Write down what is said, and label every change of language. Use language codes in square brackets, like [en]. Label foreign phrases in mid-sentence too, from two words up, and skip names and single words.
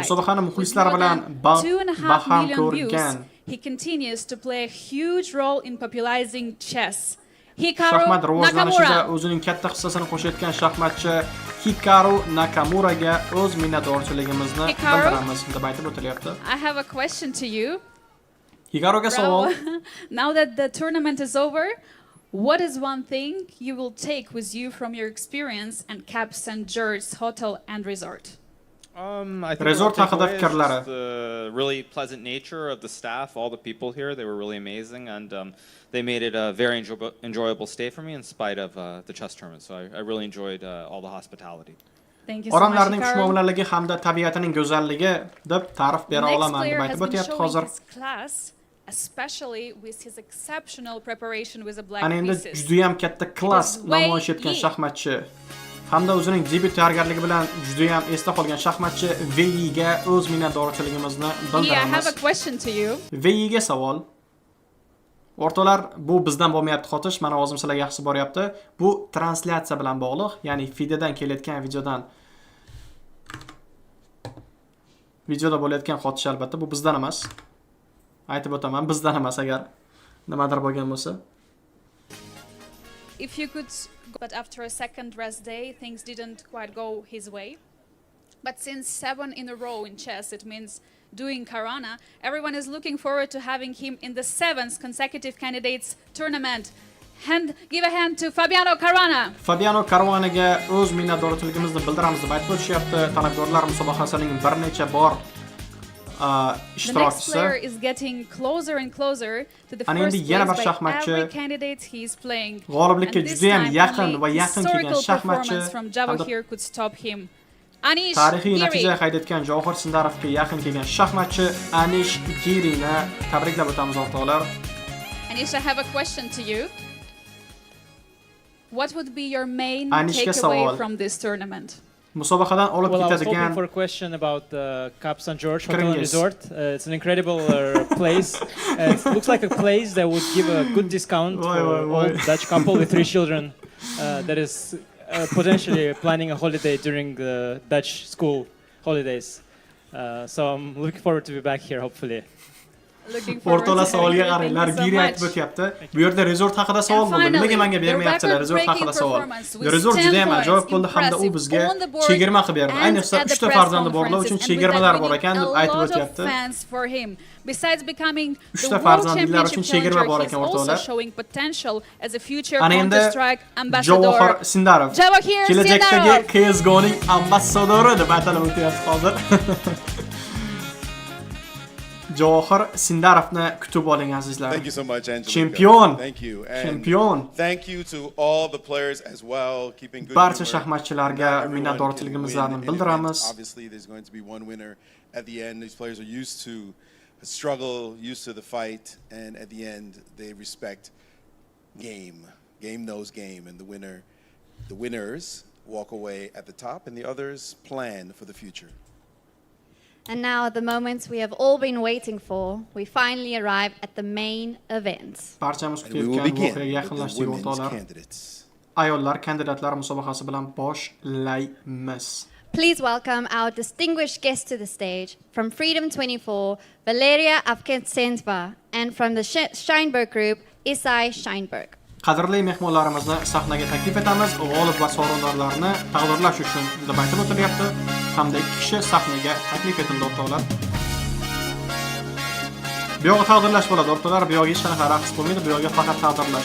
[uz] Musobaqani [en] With [uz] muxlislar [en] more [uz] bilan [en] than [uz] baham [en] 2.5 million views, [uz] ko'rgan [en] he continues to play a huge role in popularizing chess. Hikaru [uz] shaxmat rivojlanishida Nakamura. o'zining katta hissasini qo'shayotgan shaxmatchi Hikaru Nakamuraga o'z minnatdorchiligimizni Hikaru? bildiramiz deb aytib o'tilyapti. [en] I have a question to you. [uz] Hikaruga savol. [en] Now that the tournament is over, what is one thing you will take with you from your experience at Cap St. George's Hotel and Resort? I think Resort what I'll [uz] haqida [en] take away is [uz] fikrlari. [en] just the really pleasant nature of the staff, all the people here. They were really amazing, and they made it a very enjoyable stay for me in spite of the chess tournament. So I really enjoyed all the hospitality. Thank you so much, [uz] Odamlarning Hikaru. xushmuomalaligi hamda tabiatining go'zalligi deb ta'rif bera [en] Next [uz] olaman [en] player [uz] deb [en] has [uz] aytib [en] been [uz] o'tyapti [en] showing [uz] hozir. [en] his class, especially with his exceptional preparation with the black [uz] Ana endi [en] pieces. [uz] juda ham katta klass [en] It is way [uz] namoyish etgan Yi. shaxmatchi hamda o'zining debut tayyorgarligi bilan juda ham esda qolgan shaxmatchi Veyiga o'z minnatdorchiligimizni [en] Yeah, I have [uz] bildiramiz. [en] a question to you. [uz] Veyiga savol. O'rtoqlar, bu bizdan bo'lmayapti xotish, mana o'zim sizlarga yaxshi boryapti. Bu translyatsiya bilan bog'liq, ya'ni FIDEdan kelayotgan videoda bo'layotgan xotish albatta bu bizdan emas. Aytib o'taman, bizdan emas agar nimadir bo'lgan bo'lsa. [en] If you could, but after a second rest day, things didn't quite go his way. But since 7 in a row in chess, it means doing Karana, everyone is looking forward to having him in the 7th consecutive candidates tournament. Give a hand to Fabiano Caruana. [uz] Fabiano Caruanaga o'z minnatdorchiligimizni bildiramiz deb aytib o'tishyapti. Talabgorlar musobaqasining bir necha bor [en] The next [uz] ishtirokchisi. [en] player is getting closer and closer to the [uz] Ana [en] first [uz] endi yana bir [en] place by [uz] shaxmatchi [en] every candidate he is playing. [uz] g'oliblikka [en] And this [uz] juda ham [en] time [uz] yaqin [en] only [uz] va yaqin kelgan [en] historical [uz] shaxmatchi [en] performance from Java [uz] hamda [en] here could stop him. Anish [uz] tarixiy Giri. natija qayd etgan Javohir Sindarovga yaqin kelgan shaxmatchi Anish Girini tabriklab o'tamiz o'rtoqlar. Anish, [en] I have a question to you. What would be your main [uz] Anishga [en] takeaway [uz] savol. [en] from this tournament? [uz] Musobaqadan olib [en] Well, I was hoping [uz] ketadigan [en] for a question about Cap St. George Hotel and Kringes. Resort. It's an incredible place. It looks like a place that would give a good discount for old Dutch couple with 3 children that is potentially planning a holiday during the Dutch school holidays. So I'm looking forward to be back here, hopefully. [uz] O'rtoqlar savolga qaranglar, Giri aytib o'tyapti. Bu yerda resort haqida savol bo'ldi. Nimaga menga bermayaptilar resort haqida savol? Resort juda ham ajoyib bo'ldi hamda u bizga chegirma qilib berdi. Ayniqsa 3 ta farzandi borlar uchun chegirmalar bor ekan deb aytib o'tyapti. [en] Besides becoming the [uz] ta [en] world [uz] farzandlilar uchun [en] championship [uz] chegirma bor [en] challenger, [uz] ekan [en] he's also [uz] o'rtoqlar. [en] showing potential as a future [uz] Ana endi [en] Counter-Strike ambassador. [uz] Javohir Sindarov Javohir kelajakdagi Sindarov. CS:GO'ning ambassadori deb atalib o'tyapti hozir. Javohir Sindarovni kutib oling azizlar. [en] Thank you so much, Angelica. [uz] Chempion. [en] Thank you. And [uz] Chempion. [en] Thank you to all the players as well, keeping good [uz] Barcha [en] humor. [uz] shaxmatchilarga [en] Not everyone [uz] minnatdorchiligimizni [en] can win an [uz] bildiramiz. [en] event. Obviously, there's going to be one winner at the end. These players are used to the struggle, used to the fight, and at the end, they respect game. Game knows game, and the winners walk away at the top, and the others plan for the future. And now, at the moments we have all been waiting for, we finally arrive at the main event. [uz] Barchamiz [en] And we will [uz] kutayotgan [en] begin [uz] voqeaga [en] with the [uz] yaqinlashdik [en] women's [uz] o'rtoqlar. [en] candidates. [uz] Ayollar kandidatlar musobaqasi bilan boshlaymiz. [en] Please welcome our distinguished guest to the stage from Freedom 24, Valeria Avkentsenova, and from the Steinberg Group, Isai Steinberg. [uz] Qadrli mehmonlarimizni sahnaga taklif etamiz. G'olib va sovrindorlarni taqdirlash uchun deb aytib o'tilyapti. Hamda 2 kishi sahnaga taklif etildi o'rtoqlar. Bu yoqda taqdirlash bo'ladi o'rtoqlar. Bu yoqda hech qanaqa raqs bo'lmaydi. Bu yoqda faqat taqdirlash.